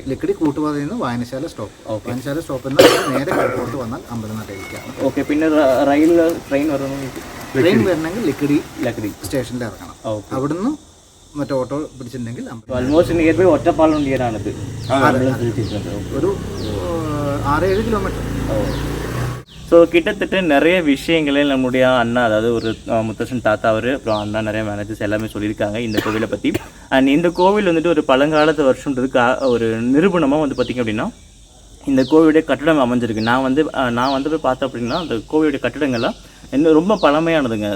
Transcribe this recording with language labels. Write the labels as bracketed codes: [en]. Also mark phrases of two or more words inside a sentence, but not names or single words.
[ml] ലക്കിടി കൂട്ടുപാതയിൽ നിന്ന് വായനശാല സ്റ്റോപ്പ്. വായനശാല സ്റ്റോപ്പിൽ നിന്ന് നേരെ കിഴക്കോട്ട് വന്നാൽ അമ്പലനടയിലേക്കാണ്. ഓക്കെ. പിന്നെ ട്രെയിൻ വരണമെങ്കിൽ ലക്കിടി സ്റ്റേഷനിൽ ഇറങ്ങണം. അവിടുന്ന് മറ്റേ ഓട്ടോ പിടിച്ചിട്ടുണ്ടെങ്കിൽ [en] almost near by [ml] ഒറ്റപ്പാലം ഉണ്ടിയാണിത്. ഒരു 6-7 കിലോമീറ്റർ. [ta] ஸோ கிட்டத்தட்ட நிறைய விஷயங்களே நம்முடைய அண்ணா, அதாவது ஒரு முத்தரசன் தாத்தா அவர், அப்புறம் அண்ணா நிறைய மேனேஜர்ஸ் எல்லாமே சொல்லியிருக்காங்க இந்த கோவிலை பற்றி. அண்ட் இந்த கோவில் வந்துட்டு ஒரு பழங்காலத்து வருஷன்றதுக்கு ஒரு நிரூபணமாக வந்து பார்த்திங்க அப்படின்னா இந்த கோவிலுடைய கட்டடம் அமைஞ்சிருக்கு. நான் வந்து போய் பார்த்தேன் அப்படின்னா அந்த கோவிலுடைய கட்டடங்கள்லாம் இன்னும் ரொம்ப பழமையானதுங்க.